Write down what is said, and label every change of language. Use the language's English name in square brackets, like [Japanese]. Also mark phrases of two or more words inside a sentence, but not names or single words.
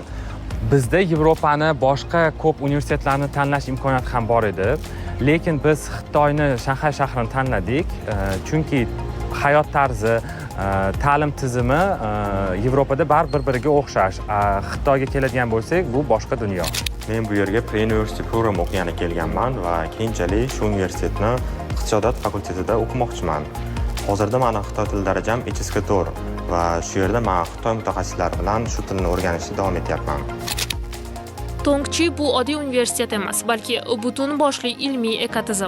[Uzbek] Bizda Yevropani boshqa ko'p universitetlarni tanlash imkoniyati ham bor edi, lekin biz Xitoyni Shanxay shahrini tanladik, chunki hayot tarzi, ta'lim tizimi Yevropada baribir biriga o'xshash. Xitoyga keladigan bo'lsak, bu boshqa dunyo. Men bu yerga [English] pre-university program [Uzbek] o'qigani kelganman va keyinchalik shu universitetni iqtisodiyot fakultetida o'qimoqchiman. Hozirda meni xitoy tili darajam HSK4 va shu yerda men xitoy mutaxassislari bilan shu tilni o'rganishda davom etyapman. Tongchi bu oddiy universitet emas, balki butun boshli ilmiy ekotizim.